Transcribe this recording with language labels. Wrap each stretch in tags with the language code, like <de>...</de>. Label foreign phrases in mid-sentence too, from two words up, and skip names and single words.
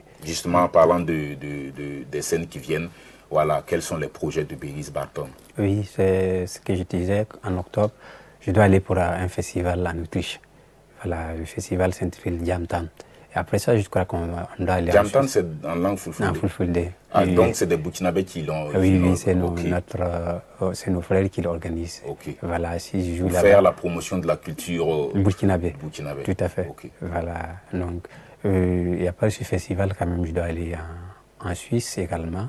<fr>Justement, en parlant des scènes qui viennent, voilà, quels sont les projets de Beris Barton? Oui, c'est ce que je disais, en octobre, je dois aller pour un festival en Autriche. Voilà, le festival s'intitule Jamtan. Et après ça, je crois qu'on doit aller Jamtan, c'est en langue fulfulde? En fulfulde. Ah, donc c'est des Burkinabés qui l'ont... Oui, c'est nos frères qui l'organisent. Voilà, si je joue pour faire la promotion de la culture burkinabé. Burkinabé. Tout à fait. Voilà, donc... et après ce festival, quand même, je dois aller en Suisse également.</fr>